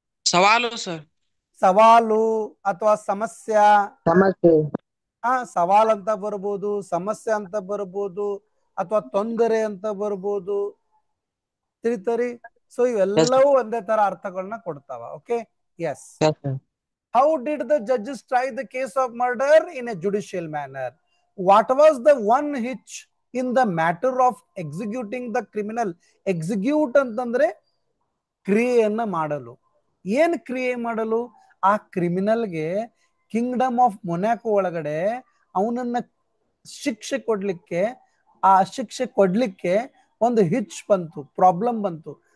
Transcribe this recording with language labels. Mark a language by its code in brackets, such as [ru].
[kn] ಸವಾಲು ಸರ್. ಸವಾಲು ಅಥವಾ ಸಮಸ್ಯೆ. ಸಮಸ್ಯೆ. ಸವಾಲ್ ಅಂತ ಬರ್ಬೋದು, ಸಮಸ್ಯೆ ಅಂತ ಬರ್ಬೋದು, ಅಥವಾ ತೊಂದರೆ ಅಂತ ಬರ್ಬೋದು. ತಿಳಿತರಿ? ಸೊ ಇವೆಲ್ಲವೂ ಒಂದೇ ತರ ಅರ್ಥಗಳನ್ನ ಕೊಡ್ತಾವ. [en] Okay, yes. How did the judges try the case of murder in a judicial manner? What was the one hitch in the matter of executing the criminal? [kn] Execute ಅಂತಂದ್ರೆ ಕ್ರಿಯೆಯನ್ನ ಮಾಡಲು. ಏನ್ ಕ್ರಿಯೆ ಮಾಡಲು? ಆ ಕ್ರಿಮಿನಲ್ಗೆ ಕಿಂಗ್ಡಮ್ ಆಫ್ ಮೊನಾಕೋ ಒಳಗಡೆ ಅವನನ್ನ ಶಿಕ್ಷೆ ಕೊಡ್ಲಿಕ್ಕೆ, ಆ ಶಿಕ್ಷೆ ಕೊಡ್ಲಿಕ್ಕೆ ಒಂದು ಹಿಚ್ ಬಂತು, ಪ್ರಾಬ್ಲಮ್ ಬಂತು.